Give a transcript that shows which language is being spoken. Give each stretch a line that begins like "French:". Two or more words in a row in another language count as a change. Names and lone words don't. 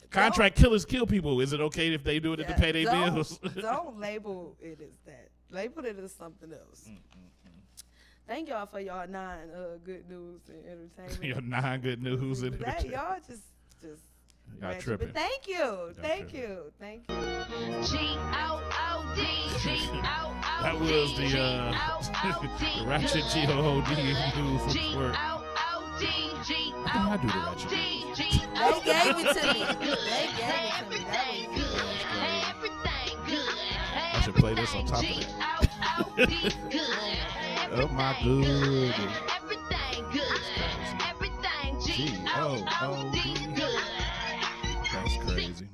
English: Contract killers kill people. Is it okay if they do it to pay their bills? Don't label it as that. Label it as something else. Thank y'all for y'all 9 good news and entertainment. Your 9 good news and entertainment. Y'all just y'all tripping. But thank you. Thank you. G-O-O-D, G-O-O-D. That was the Ratchet G-O-O-D news report. G-O-O-D, I do the Ratchet. They gave it to me. Everything good. Everything good. I should play this on top of that. Oh my goodness. Everything good. Everything G-O-O-D. That's crazy.